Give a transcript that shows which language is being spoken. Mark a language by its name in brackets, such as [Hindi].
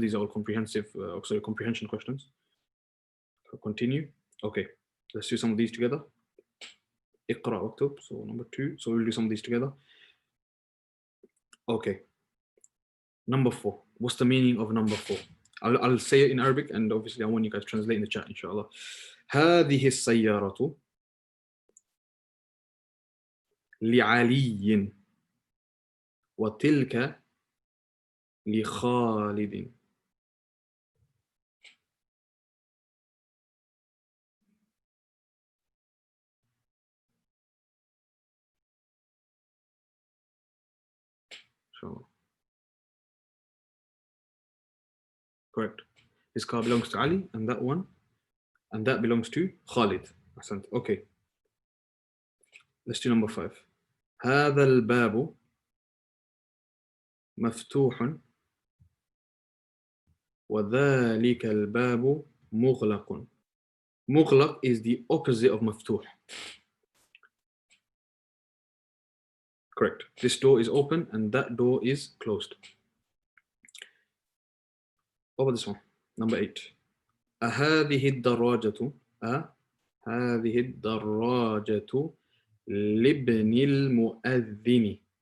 [English] These are all comprehension questions. So continue. Okay, let's do some of these together. Iqra waktub, so number 2. So we'll do some of these together. Okay. Number 4. What's the meaning of number 4? I'll say it in Arabic, and obviously I want you guys to translate in the chat, inshallah. [Arabic] هذه السيارة لعلي وتلك لخالد. [English] So, correct. His car belongs to Ali, and that one, and that belongs to Khalid. Okay. Let's do number 5. [Arabic] هذا الباب مفتوح وذلك الباب مغلق. [English] مغلق is the opposite of مفتوح. Correct. This door is open and that door is closed. What about this one? Number 8. [Arabic] هذه الدراجة هذه الدراجة لابن المؤذن.